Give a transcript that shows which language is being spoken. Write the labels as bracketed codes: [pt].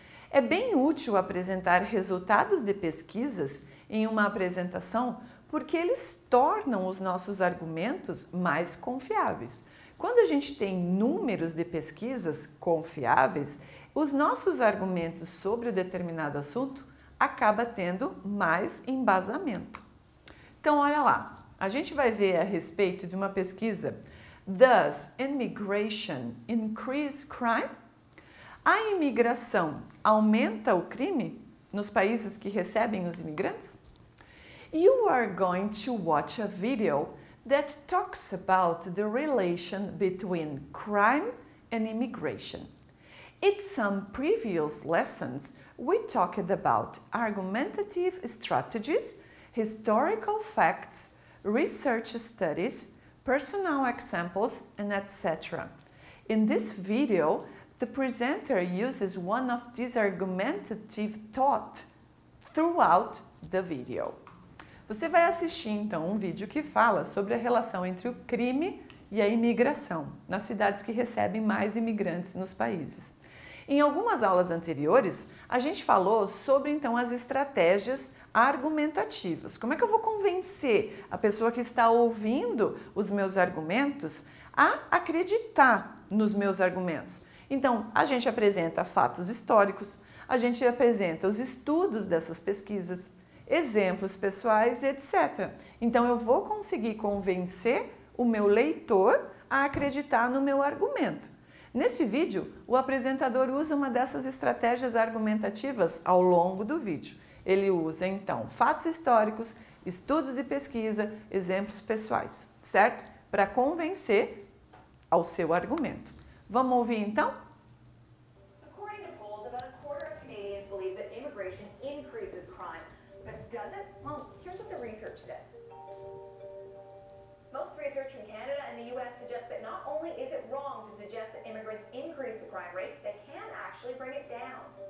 [pt] É bem útil apresentar resultados de pesquisas em uma apresentação porque eles tornam os nossos argumentos mais confiáveis. Quando a gente tem números de pesquisas confiáveis, os nossos argumentos sobre o determinado assunto acabam tendo mais embasamento. Então, olha lá. A gente vai ver a respeito de uma pesquisa. [en] Does immigration increase crime? [pt] A imigração aumenta o crime nos países que recebem os imigrantes? [en] You are going to watch a video that talks about the relation between crime and immigration. In some previous lessons, we talked about argumentative strategies, historical facts, research studies, personal examples, and etc. In this video, the presenter uses one of these argumentative thoughts throughout the video. [pt] Você vai assistir então um vídeo que fala sobre a relação entre o crime e a imigração nas cidades que recebem mais imigrantes nos países. Em algumas aulas anteriores, a gente falou sobre então as estratégias argumentativas. Como é que eu vou convencer a pessoa que está ouvindo os meus argumentos a acreditar nos meus argumentos? Então, a gente apresenta fatos históricos, a gente apresenta os estudos dessas pesquisas, exemplos pessoais, etc. Então, eu vou conseguir convencer o meu leitor a acreditar no meu argumento. Nesse vídeo, o apresentador usa uma dessas estratégias argumentativas ao longo do vídeo. Ele usa, então, fatos históricos, estudos de pesquisa, exemplos pessoais, certo? Para convencer ao seu argumento. Vamos ouvir, então? [en] According to polls, about a quarter of Canadians believe that immigration increases crime. But does it? Well, here's what the research says. Most research from Canada and the U.S. suggests that not only is it wrong to suggest that immigrants increase the crime rate, they can actually bring it down.